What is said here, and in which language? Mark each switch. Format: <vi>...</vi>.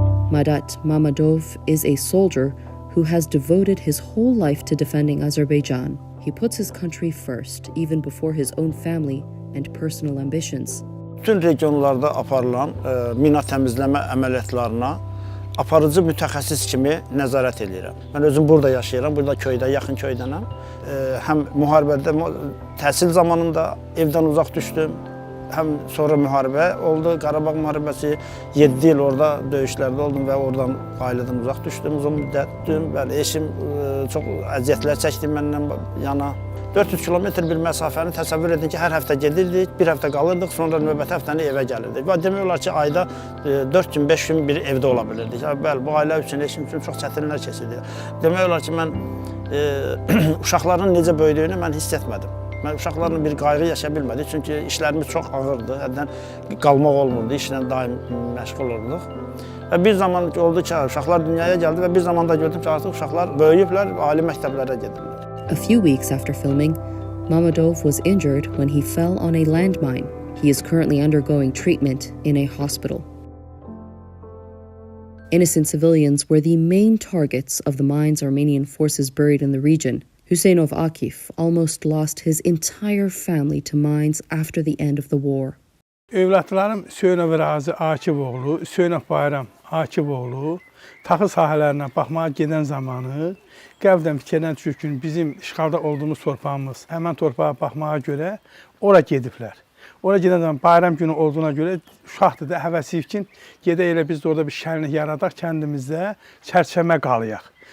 <en>Madat Mamadov is a soldier who has devoted his whole life to defending Azerbaijan. He puts his country first, even before his own family and personal ambitions.</en> <az>Bütün regionlarda aparılan mina təmizləmə əməliyyatlarına aparıcı mütəxəssis kimi nəzarət edirəm. Mən özüm burada yaşayıram, burada köydə, yaxın köydənəm. Həm müharibədə, təhsil zamanında evdən uzaq düşdüm. Həm sonra müharibə oldu, Qarabağ müharibəsi, 7 il orada döyüşlərdə oldum və oradan ailədən uzaq düşdüm, uzun müddətdim. Bəli, eşim çox əziyyətlər çəkdi məndən yana. 400 kilometr bir məsafəni təsəvvür edin ki, hər həftə gedirdik, bir həftə qalırdıq, sonra növbəti həftəni evə gəlirdik. Və demək olar ki, ayda 4 gün, 5 gün bir evdə ola bilirdik. Bəli, bu ailə üçün, eşim üçün çox çətinlər keçirdi. Demək olar ki, mən uşaqların necə böyüdüyünü mən hiss etmədim. Mən uşaqlarla bir qayğı yaşaya bilmədik, çünki işlərimiz çox ağırdı, həddən qalmaq olmurdu, işlə daim məşğul olduq. Və bir zaman oldu ki, uşaqlar dünyaya gəldi və bir zaman da gördüm ki, artıq uşaqlar böyüyüblər, ali məktəblərə gedirlər.</az> <en>A few weeks after filming, Mamadov was injured when he fell on a landmine. He is currently undergoing treatment in a hospital. Innocent civilians were the main targets of the mines Armenian forces buried in the region. Hüseynov Akif almost lost his entire family to mines after the end of the war.</en> <az>Övladlarım Hüseynov Razi Akifoğlu, Hüseynov Bayram Akifoğlu taxıl sahələrinə baxmağa gedən zamanı qəbdən fikirdən düşür ki, bizim işğalda olduğumuz torpağımız həmən torpağa baxmağa görə ora gediblər. Ora gedən zaman bayram günü olduğuna görə uşaqdır da həvəsi üçün gedə elə biz də orada bir şənlik yaradaq kəndimizdə çərçəmə qalıyaq.</az>